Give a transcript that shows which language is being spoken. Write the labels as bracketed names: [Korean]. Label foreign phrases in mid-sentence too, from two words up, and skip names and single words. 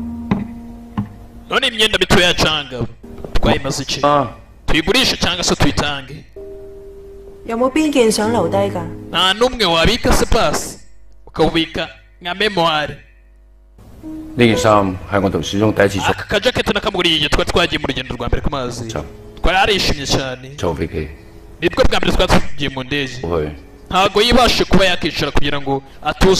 [Kinyarwanda] none imyenda mito ya canga twayimaze iki tuyigurishe cyangwa se tuyitange [Cantonese] 有冇邊件想留低㗎？ [Kinyarwanda] nta n'umwe wabika se pasi ukawubika nka memoire aka kajaketi nakamuguriye igihe twari twagiye mu rugendo rwa mbere ku mazi twari arishimye cyane nibwo bwa mbere twari tugiye mu ndege ntago yibashe kuba yakicara kugira ngo atuze